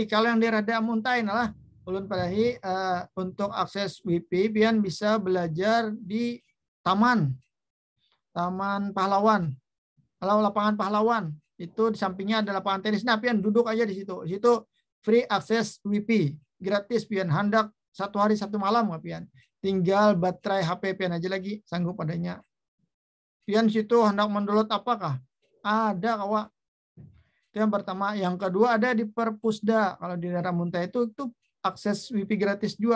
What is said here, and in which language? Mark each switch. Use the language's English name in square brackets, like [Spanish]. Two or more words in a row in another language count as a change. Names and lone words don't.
[Indonesian] Kalau yang daerah Muntain lah, ulun padahi untuk akses WiFi, pian bisa belajar di Taman Pahlawan. Kalau lapangan Pahlawan, itu di sampingnya ada lapangan tenis. Nah, pian duduk aja di situ. Di situ free akses WiFi, gratis pian. Hendak 1 hari 1 malam pian. Tinggal baterai HP pian aja lagi, sanggup adanya. Pian situ hendak mendownload apakah? Ada kawan. Itu yang pertama. Yang kedua ada di Perpusda. Kalau di daerah Muntai itu akses WiFi gratis juga.